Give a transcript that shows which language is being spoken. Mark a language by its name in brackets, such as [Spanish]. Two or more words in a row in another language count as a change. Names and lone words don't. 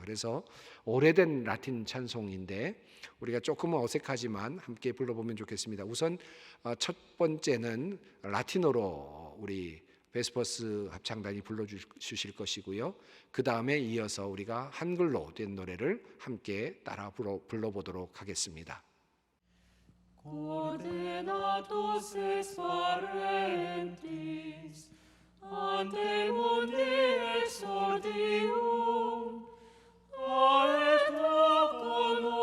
[Korean] 그래서 오래된 라틴 찬송인데 우리가 조금은 어색하지만 함께 불러보면 좋겠습니다. 우선 첫 번째는 라틴어로 우리 베스퍼스 합창단이 불러주실 것이고요. 그 다음에 이어서 우리가 한글로 된 노래를 함께 따라 불러보도록 하겠습니다. [Latin] ordenatus es parentis, ante mundi exordium, et hoc